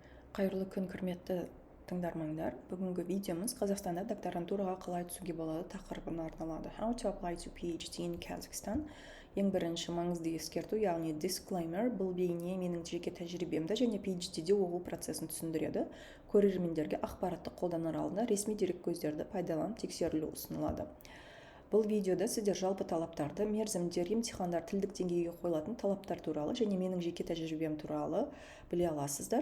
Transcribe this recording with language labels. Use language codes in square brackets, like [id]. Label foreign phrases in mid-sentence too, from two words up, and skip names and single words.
[kk] Қайырлы күн, құрметті тыңдармандар. Бүгінгі видеомыз Қазақстанда докторантураға қалай түсуге болады тақырыбына арналады. [en] How to apply to PhD in Kazakhstan. [kk] Ең бірінші маңызды ескерту, яғни disclaimer, бұл бейне менің жеке тәжірибемді және PhD-де оқу процесін түсіндіреді. Көрермендерге ақпаратты қолданар алдында ресми дереккөздерді пайдаланып тексерілу ұсынылады. Бұл видеода сіздер жалпы талаптарды, мерзімдер, емтихандар, тілдік деңгейге қойылатын талаптар туралы және менің жеке тәжірибем туралы біле аласыздар.